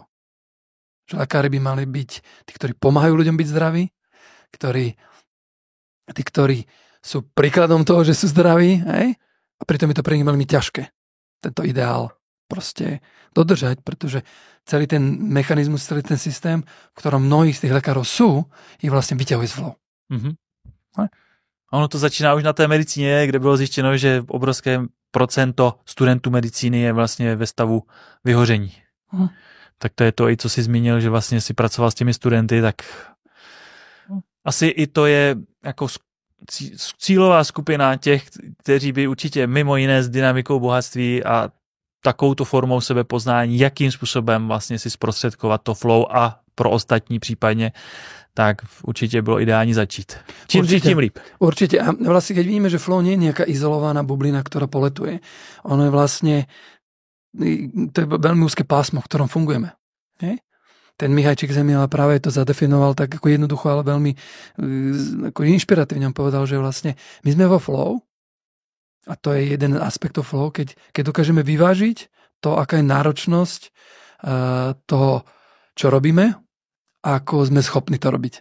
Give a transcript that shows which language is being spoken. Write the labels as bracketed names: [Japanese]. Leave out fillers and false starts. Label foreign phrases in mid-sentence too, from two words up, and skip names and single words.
[Slovak] Že lekári by mali byť tí, ktorí pomáhajú ľuďom byť zdraví, tí, ktorí sú príkladom toho, že sú zdraví, hej? A pritom je to pre nich veľmi ťažké. Tento ideál proste dodržať, pretože celý ten mechanizmus, celý ten systém, v ktorom mnohí z tých lekárov sú, ich vlastne vyťahuje z flow. Mm-hmm. [Czech] Ono to začíná už na té medicíně, kde bylo zjištěno, že obrovské procento studentů medicíny je vlastně ve stavu vyhoření. Tak to je to, i co jsi zmínil, že vlastně si pracoval s těmi studenty, tak asi i to je jako cílová skupina těch, kteří by určitě mimo jiné s dynamikou bohatství a takovouto formou sebepoznání, jakým způsobem vlastně si zprostředkovat to flow a pro ostatní případně, tak určite bylo ideálne začít. Čím tím líp. [Slovak] Určite. A vlastne, keď vidíme, že flow nie je nejaká izolovaná bublina, ktorá poletuje, ono je vlastne, to je veľmi úzke pásmo, v ktorom fungujeme. Nie? Ten Michajčík Zemiela práve to zadefinoval tak ako jednoducho, ale veľmi ako inšpiratívne. On povedal, že vlastne my sme vo flow a to je jeden aspekt flow, keď dokážeme vyvážiť to, aká je náročnosť toho, čo robíme, ako sme schopní to robiť.